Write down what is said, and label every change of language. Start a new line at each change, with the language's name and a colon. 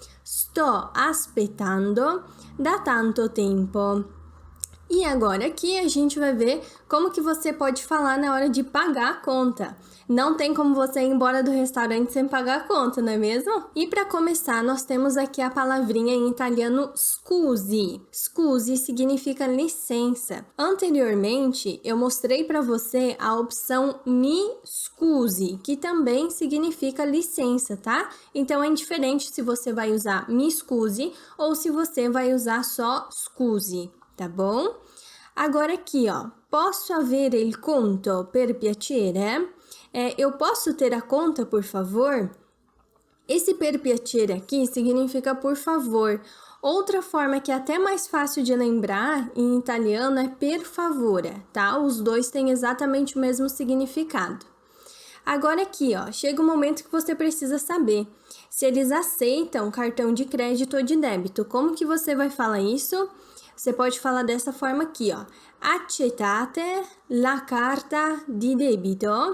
Italian: Sto aspettando da tanto tempo.
Portuguese: E agora aqui a gente vai ver como que você pode falar na hora de pagar a conta. Não tem como você ir embora do restaurante sem pagar a conta, não é mesmo? E para começar, nós temos aqui a palavrinha em italiano scusi. Scusi significa licença. Anteriormente, eu mostrei para você a opção
Italian: mi scusi,
Portuguese: que também significa licença, tá? Então é indiferente se você vai usar
Italian: mi scusi
Portuguese: ou se você vai usar só scusi. Tá bom? Agora aqui, ó,
Italian: posso avere il conto per piacere?
Portuguese: Eu posso ter a conta, por favor? Esse
Italian: per piacere
Portuguese: aqui significa por favor. Outra forma que é até mais fácil de lembrar em italiano é
Italian: per favore,
Portuguese: tá? Os dois têm exatamente o mesmo significado. Agora aqui, ó, chega o momento que você precisa saber se eles aceitam cartão de crédito ou de débito. Como que você vai falar isso? Você pode falar dessa forma aqui, ó.
Italian: Accettate la carta di debito.